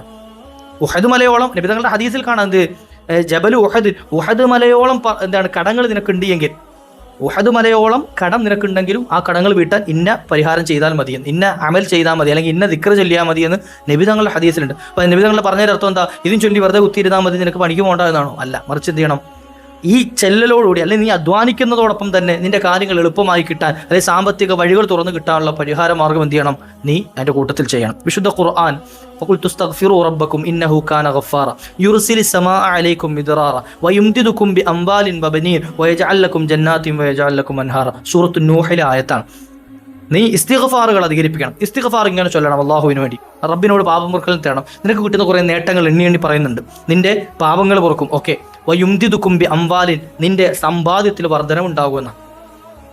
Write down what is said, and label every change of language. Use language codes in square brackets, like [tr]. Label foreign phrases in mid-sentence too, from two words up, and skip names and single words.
[ml] ഉഹദ് മലയോളം നബിതങ്ങളുടെ ഹദീസിൽ കാണാൻ ജബൽ ഉഹദ് മലയോളം കടങ്ങൾ നിനക്കുണ്ട് എങ്കിൽ, ഉഹദ് മലയോളം കടം നിനക്കുണ്ടെങ്കിലും ആ കടങ്ങൾ വീട്ടാൻ ഇന്ന പരിഹാരം ചെയ്താൽ മതിയെന്ന്, ഇന്ന അമൽ ചെയ്താൽ മതി, അല്ലെങ്കിൽ ഇന്ന ദിക്ർ ചൊല്ലിയാൽ മതിയെന്ന് നബിതങ്ങളുടെ ഹദീസിലുണ്ട്. അപ്പോൾ നബിതങ്ങൾ പറഞ്ഞതിനർത്ഥം എന്താ? ഇതും ചൊല്ലി വെറുതെ കുത്തിയിരുന്നാൽ മതി, നിനക്ക് പണിക്ക് പോകണ്ട എന്നാണോ? അല്ല, മറിച്ച് എന്ത് ചെയ്യണം? ഈ ചെല്ലലോടുകൂടി, അല്ലെങ്കിൽ നീ അധ്വാനിക്കുന്നതോടൊപ്പം തന്നെ നിന്റെ കാര്യങ്ങൾ എളുപ്പമായി കിട്ടാൻ, അല്ലെങ്കിൽ സാമ്പത്തിക വഴികൾ തുറന്നു കിട്ടാനുള്ള പരിഹാര മാർഗ്ഗം എന്ത് ചെയ്യണം? നീ അതിൻ്റെ കൂട്ടത്തിൽ ചെയ്യണം. വിശുദ്ധ ഖുർആൻ [ar] فقلت استغفروا ربكم إنه كان غفارا يرسل السماء عليكم مدرارا ويمددكم بأموال وبنين ويجعل لكم جنات ويجعل لكم أنهارا. [ml] സൂറത്ത് നൂഹിലെ ആയത്താണ്. നീ ഇസ്തിഗ്ഫാറുകൾ അധികരിപ്പിക്കണം. ഇസ്തിഗ്ഫാർ ഇങ്ങനെ ചൊല്ലണം അള്ളാഹുവിന് വേണ്ടി, റബ്ബിനോട് പാപമൊറുക്കൽ തേടണം. നിനക്ക് കിട്ടുന്ന കുറേ നേട്ടങ്ങൾ എണ്ണി പറയുന്നുണ്ട്. നിന്റെ പാപങ്ങൾ പൊറുക്കും. ഓക്കെ. [ar] ويمددكم بأموال, [ml] നിന്റെ സമ്പാദ്യത്തിൽ വർധനവുണ്ടാകുമെന്ന.